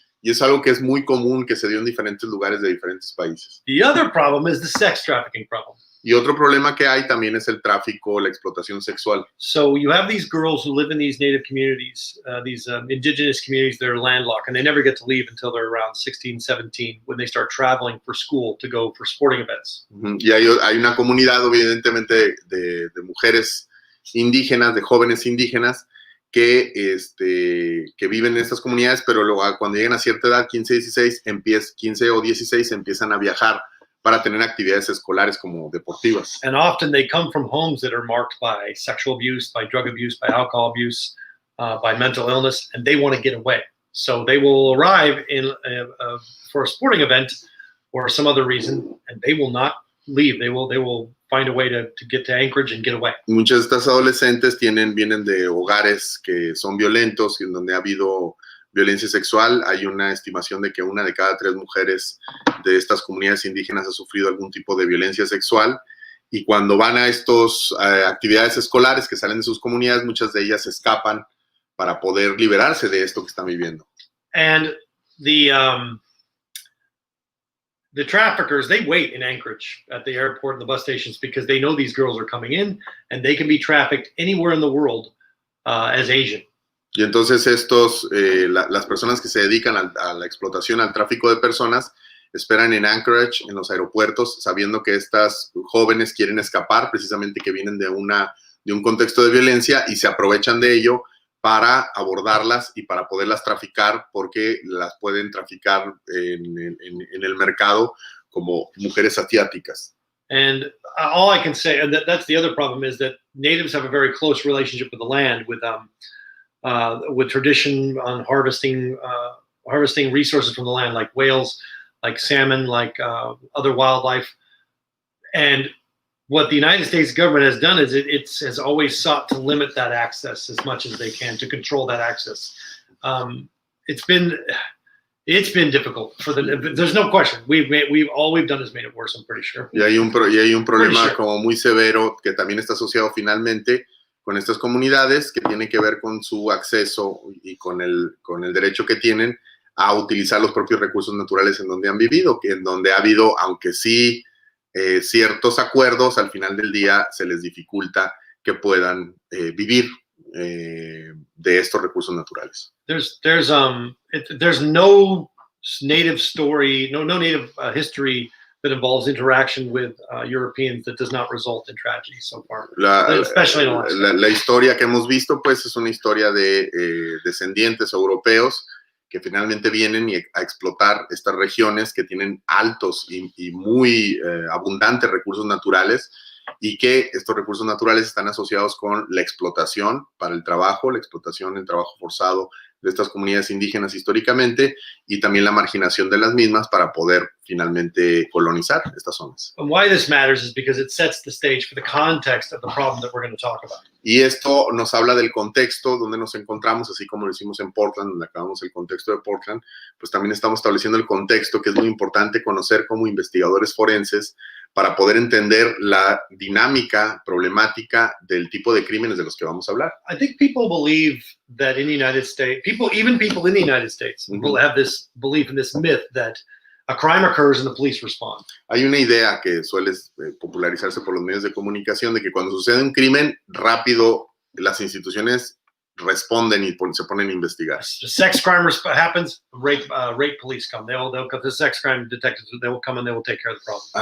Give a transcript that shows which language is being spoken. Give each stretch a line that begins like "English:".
Spanish: Y es algo que es muy común, que se dio en diferentes lugares de diferentes países.
English: The other problem is the sex trafficking problem.
Spanish: Y otro problema que hay también es el tráfico, la explotación sexual.
English: So you have these girls who live in these native communities, these indigenous communities that are landlocked, and they never get to leave until they're around 16, 17, when they start traveling for school to go for sporting events.
Spanish: Y hay una comunidad, evidentemente, de mujeres indígenas, de jóvenes indígenas, que viven en estas comunidades, pero luego cuando llegan a cierta edad, 15 o 16, empiezan a viajar para tener actividades escolares como deportivas.
English: And often they come from homes that are marked by sexual abuse, by drug abuse, by alcohol abuse, by mental illness, and they want to get away. So they will arrive for a sporting event or some other reason, and they will not leave. They will find a way to get to Anchorage and get away.
Spanish: Muchas de estas adolescentes vienen de hogares que son violentos, en donde ha habido violencia sexual. Hay una estimación de que 1 de cada 3 mujeres de estas comunidades indígenas ha sufrido algún tipo de violencia sexual, y cuando van a estas actividades escolares que salen de sus comunidades, muchas de ellas escapan para poder liberarse de esto que están viviendo.
English: And the traffickers, they wait in Anchorage at the airport and the bus stations because they know these girls are coming in and they can be trafficked anywhere in the world as Asian.
Spanish: Y entonces las personas que se dedican a la explotación, al tráfico de personas, esperan en Anchorage, en los aeropuertos, sabiendo que estas jóvenes quieren escapar, precisamente que vienen de un contexto de violencia, y se aprovechan de ello para abordarlas y para poderlas traficar, porque las pueden traficar en el mercado como mujeres asiáticas.
English: And all I can say, and that's the other problem, is that natives have a very close relationship with the land, with tradition on harvesting resources from the land, like whales, like salmon, like other wildlife. And what the United States government has done is it has always sought to limit that access as much as they can, to control that access. It's been difficult for there's no question. All we've done is made it worse, I'm pretty sure.
Spanish: Y hay un problema como muy severo que también está asociado finalmente con estas comunidades, que tiene que ver con su acceso y con el derecho que tienen a utilizar los propios recursos naturales en donde han vivido, que en donde ha habido, aunque sí ciertos acuerdos, al final del día se les dificulta que puedan vivir de estos recursos naturales.
English: There's no native story, no native history that involves interaction with Europeans that does not result in tragedy so far, especially in Alaska.
Spanish: La historia que hemos visto, pues, es una historia de descendientes europeos que finalmente vienen a explotar estas regiones que tienen altos y muy abundantes recursos naturales, y que estos recursos naturales están asociados con la explotación para el trabajo, el trabajo forzado de estas comunidades indígenas históricamente, y también la marginación de las mismas para poder finalmente colonizar estas zonas.
English: And why this matters is because it sets the stage for the context of the problem that we're going to talk about.
Spanish: Y esto nos habla del contexto donde nos encontramos, así como lo hicimos en Portland, donde acabamos el contexto de Portland, pues también estamos estableciendo el contexto, que es muy importante conocer como investigadores forenses para poder entender la dinámica problemática del tipo de crímenes de los que vamos a hablar.
English: I think people believe that in the United States, even people in the United States will have this belief in this myth that a crime occurs and the police respond.
Spanish: Hay una idea que suele popularizarse por los medios de comunicación de que cuando sucede un crimen, rápido las instituciones responden y se ponen a investigar.
English: The sex crime happens, rape police come. They'll the sex crime detectives, they will come and they will take care of the problem.